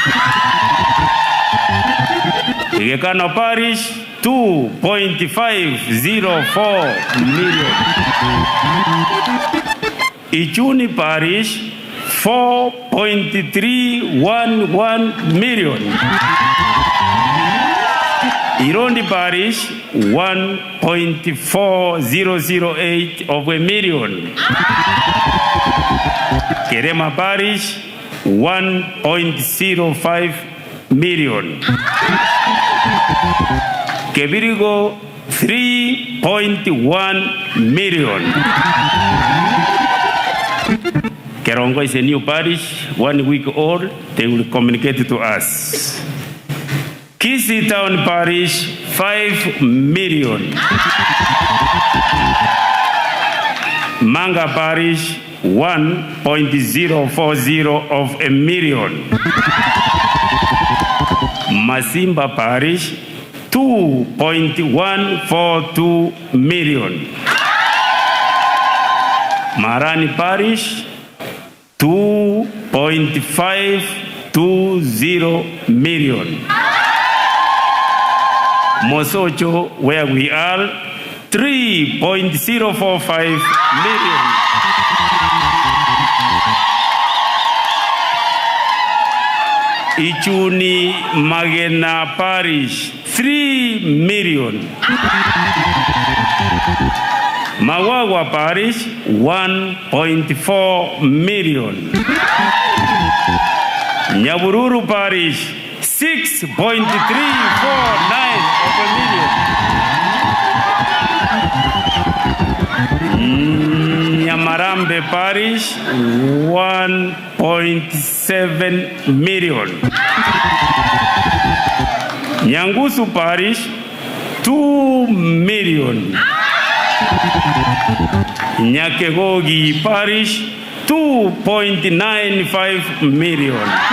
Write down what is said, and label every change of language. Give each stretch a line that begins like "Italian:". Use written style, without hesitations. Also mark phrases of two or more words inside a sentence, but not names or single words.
English: Igekano Parish, 2.504 million. Ichuni Parish, 4.311 million. Irondi Parish, 1.4008 of a million. Kerema Parish, 1.05 million. Kebirigo, 3.1 million. Kerongo is a new parish, 1 week old. They will communicate to us. Kisii Town Parish, 5 million. Manga Parish, 1.040 of a million. Masimba Parish, 2.142 million. Marani Parish, 2.520 million. Mosocho, where we are, 3.045 million. Ichuni Magena Parish, 3 million. Mawagwa Parish, 1.4 million. Nyabururu Parish, 6.349 of a million. Nyamarambe Parish, 1.7 million. Nyangusu Parish, 2 million. Nyakegogi Parish, 2.95 million.